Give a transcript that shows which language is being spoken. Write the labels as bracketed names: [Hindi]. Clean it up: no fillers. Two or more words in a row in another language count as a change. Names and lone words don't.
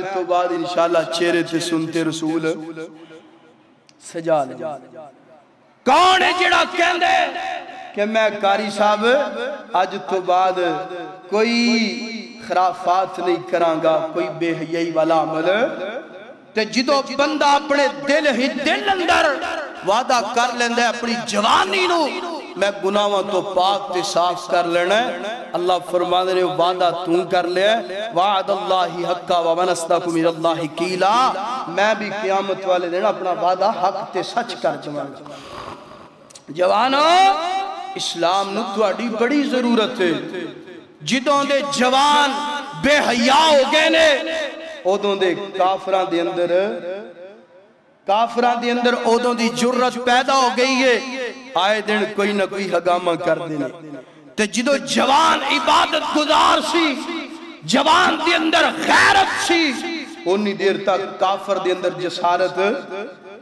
[Punjabi] تو بعد انشاءاللہ چہرے تے سنتے رسول سجا لیں کون ہے جڑا کہندے کہ میں قاری صاحب آج تو بعد کوئی خرافات نہیں کرانگا کوئی بے حیائی والا عمل تے جدو بندہ اپنے دل ہی دل اندر وعدہ کر لیندے اپنی جوانی نو میں گناہاں تو پاک تے صاف کر لینا ہے اللہ فرمانے نے وعدہ توں کر لیا [Arabic] وعد اللہ حقا ومن اصدق من اللہ قیلا [Punjabi] میں بھی قیامت والے دن اپنا وعدہ حق تے سچ کر جوانگا جوانو اسلام نو تواڈی بڑی ضرورت ہے جدوں دے جوان بے حیاء ہو گئے نے اودوں دے کافران دے اندر اودوں دی جرت پیدا ہو گئی ہے آئے دن کوئی نہ کوئی حگامہ کر دینے تے جدو جوان عبادت گزار سی جوان دے اندر غیرت سی انہی دیر تک کافر دے اندر جسارت